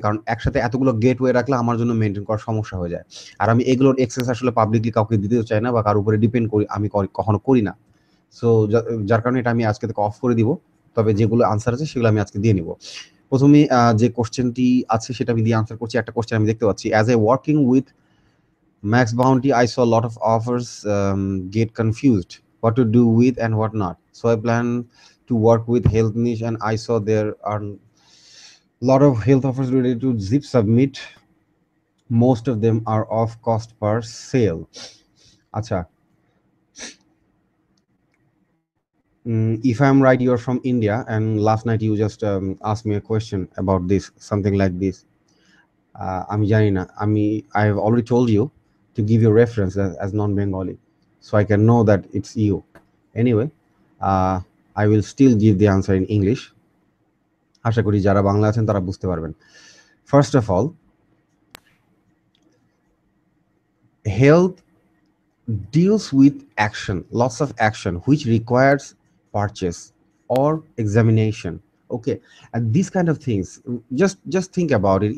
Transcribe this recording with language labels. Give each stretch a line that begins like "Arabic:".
Bangla: কারণ একসাথে এতগুলো গেটওয়ে রাখলে আমার জন্য মেনটেন করা সমস্যা হয়ে যায়, আর আমি এগুলোর অ্যাক্সেস আসলে পাবলিকলি কাউকে দিতেও চাই না বা কারোর উপরে ডিপেন্ড করি আমি কখনো করি না। সো যার কারণে এটা আমি আজকে থেকে অফ করে দিব। তবে যেগুলো আনসার আছে সেগুলো আমি আজকে দিয়ে নিব। প্রথমে যে কোশ্চেনটি আছে সেটা আমি দিয়ে আনসার করছি। একটা কোশ্চেন আমি দেখতে পাচ্ছি,
English: As a working with Max Bounty, I saw a lot of offers get confused what to do with and what not. So I plan to work with health niche, and I saw there are a lot of health offers related to Zip Submit. Most of them are off cost per sale. Acha. If I'm right, you're from India, and last night you just asked me a question about this, something like this.
Bangla: আমি জানি না,
English: I have already told you to give your reference as non-Bengali, so I can know that it's you. Anyway, I will still give the answer in English.
Bangla: আশা করি যারা বাংলা আছেন তারা বুঝতে পারবেন।
English: First of all, health deals with action, lots of action, which requires purchase or examination. Okay, and these kind of things, just think about it.